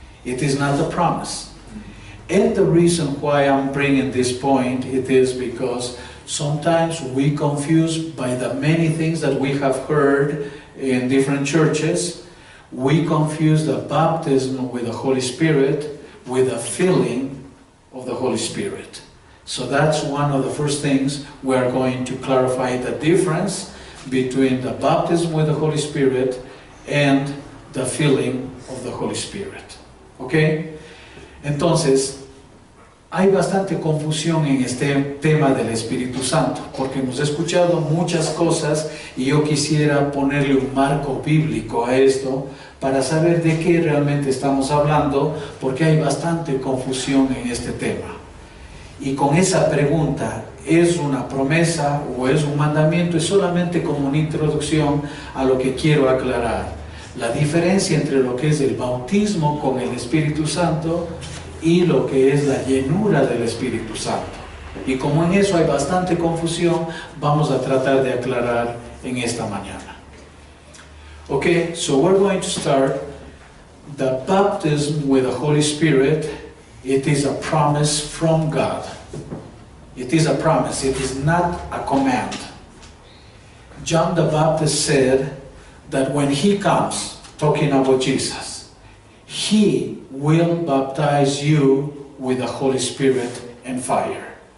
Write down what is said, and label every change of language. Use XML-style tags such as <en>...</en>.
<en>It is not a promise. And the reason why I'm bringing this point, it is because sometimes we confuse by the many things that we have heard in different churches, we confuse the baptism with the Holy Spirit with the filling of the Holy Spirit. So that's one of the first things we are going to clarify, the difference between the baptism with the Holy Spirit and the filling of the Holy Spirit. ¿Ok?</en> <es>Entonces, hay bastante confusión en este tema del Espíritu Santo, porque hemos escuchado muchas cosas y yo quisiera ponerle un marco bíblico a esto para saber de qué realmente estamos hablando, porque hay bastante confusión en este tema. Y con esa pregunta, ¿es una promesa o es un mandamiento? Es solamente como una introducción a lo que quiero aclarar. La diferencia entre lo que es el bautismo con el Espíritu Santo y lo que es la llenura del Espíritu Santo. Y como en eso hay bastante confusión, vamos a tratar de aclarar en esta mañana.</es> <en>Okay, so we're going to start. The baptism with the Holy Spirit, it is a promise from God. It is a promise, it is not a command. John the Baptist said that when he comes, talking about Jesus, he will baptize you with the Holy Spirit and fire.</en>